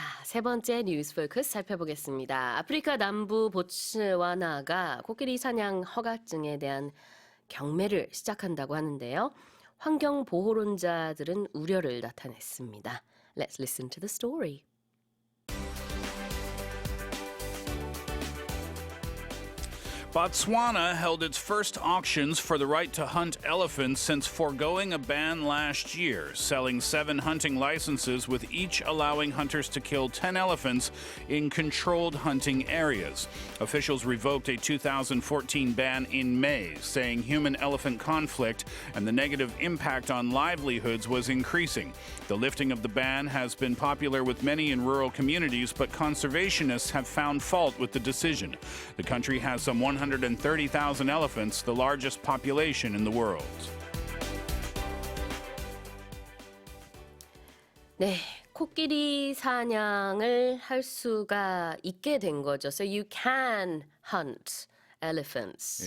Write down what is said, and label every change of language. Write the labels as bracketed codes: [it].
[ko] 세 번째 뉴스 포커스 살펴보겠습니다. 아프리카 남부 보츠와나가 코끼리 사냥 허가증에 대한 경매를 시작한다고 하는데요. 환경 보호론자들은 우려를 나타냈습니다. [en] Let's listen to the story. Botswana held its first auctions for the right to hunt elephants since foregoing a ban last year, selling 7 hunting licenses, with each allowing hunters to kill 10 elephants in controlled hunting areas. Officials revoked a 2014 ban in May, saying human-elephant conflict and the negative impact on livelihoods was increasing. The lifting of the ban has been popular with many in rural communities, but conservationists have found fault with the decision. The country has some 130,000 elephants, the largest population in the world. [ko] 네, 코끼리 사냥을 할 수가 있게 된 거죠. [en] So you can hunt elephants.